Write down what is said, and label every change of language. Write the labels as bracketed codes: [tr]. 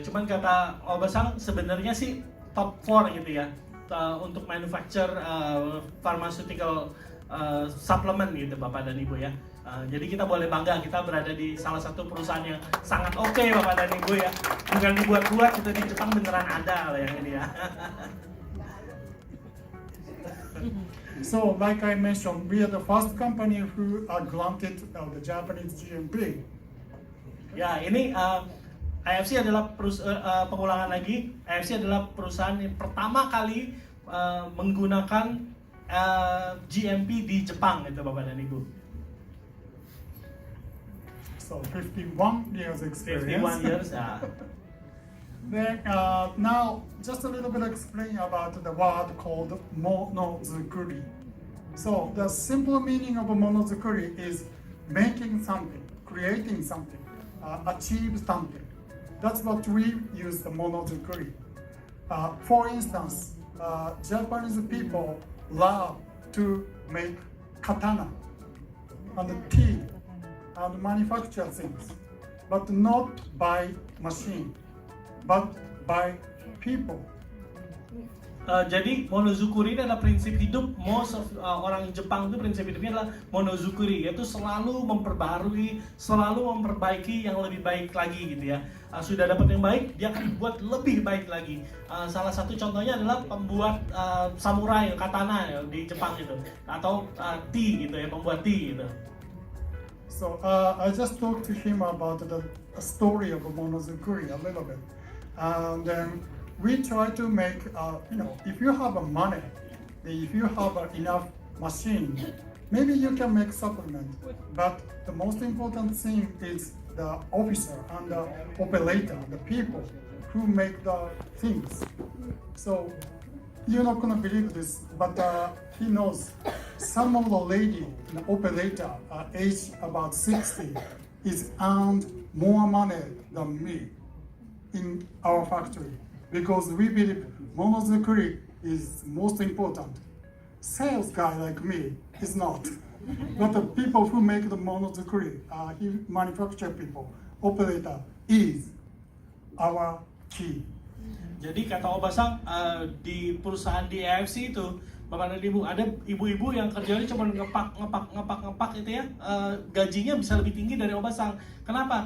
[id] Cuman kata Obasang sebenarnya sih top 4 gitu ya untuk [en] manufacture pharmaceutical supplement [id] gitu Bapak dan Ibu ya. Jadi kita boleh bangga kita berada di salah satu perusahaan yang sangat oke Bapak dan Ibu ya. Bukan dibuat-buat, itu di Jepang beneran ada yang ini ya. [en] So, like I mentioned, we are the first company who are granted the Japanese GMP. [id] Ya, ini AFC adalah pengulangan lagi. AFC adalah perusahaan yang pertama kali menggunakan GMP di Jepang, gitu Bapak dan Ibu. [en] So, 51 years experience. 51 years, ya. Then now, just a little bit explain about the word called monozukuri. So the simple meaning of monozukuri is making something, creating something, achieve something. That's what we use the monozukuri. For instance, Japanese people love to make katana and tea and manufacture things, but not by machine. But by people. [id] Jadi monozukuri ini adalah prinsip hidup. [en] Most of [id] orang Jepang itu prinsip hidupnya adalah monozukuri, yaitu selalu memperbarui, selalu memperbaiki yang lebih baik lagi gitu ya. Sudah dapat yang baik, dia akan buat lebih baik lagi. Salah satu contohnya adalah pembuat samurai katana ya, di Jepang gitu, atau tea gitu ya, pembuat tea gitu. [en] So I just talked to him about the story of monozukuri a little bit. And then we try to make, if you have money, if you have enough machine, maybe you can make supplement. But the most important thing is the officer and the operator, the people who make the things. So you're not gonna believe this, but he knows some of the lady, the operator, aged about 60, is earned more money than me in our factory because we believe monozukuri is most important. Sales guy like me is not. But the people who make the monozukuri, he manufacture people, operator is our key. [id] Jadi kata Obasang, di perusahaan di AFC itu, Bapak dan Ibu, ada ibu-ibu yang kerjanya cuma ngepak itu ya, gajinya bisa lebih tinggi dari Obasang. Kenapa?